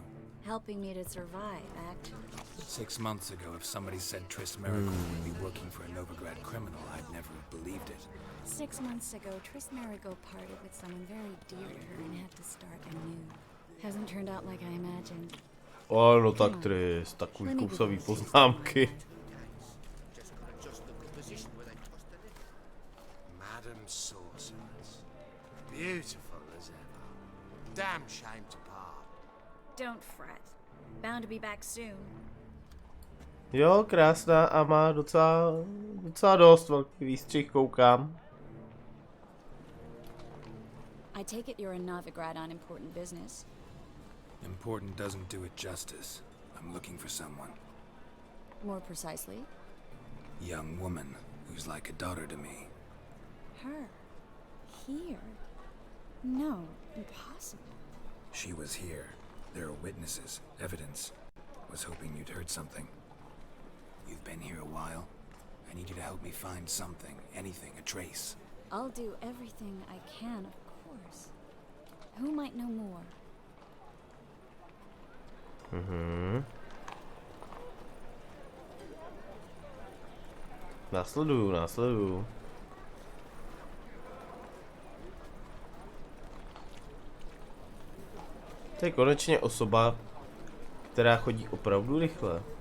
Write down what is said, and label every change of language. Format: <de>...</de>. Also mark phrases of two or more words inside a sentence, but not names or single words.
<en>Helping me to survive, actually. 6 months ago, if somebody said Triss would be working for a Novigrad criminal, I'd never have believed it. 6 months ago, Triss parted with someone very dear to her and had to start anew. Hasn't turned out like I imagined.</en> <cs>O, no tak Triss, takový kousavý poznámky.</cs> <en>Just gotta adjust the position where they cost a little. Madam Sorceress. Beautiful as ever. Damn shame to part. Don't fret. Bound to be back soon.</en> <cs>Jo, krásná a má docela dost velký výstřih, koukám.</cs> <en>I take it you're in Novigrad on important business. Important doesn't do it justice. I'm looking for someone. More precisely? Young woman who's like a daughter to me. Her. Here? No, impossible. She was here. There are witnesses, evidence. Was hoping you'd heard something. You've been here a while. I need you to help me find something, anything, a trace. I'll do everything I can, of course. Who might know more?</en> <cs>Následuju. To je konečně osoba, která chodí opravdu rychle.</cs>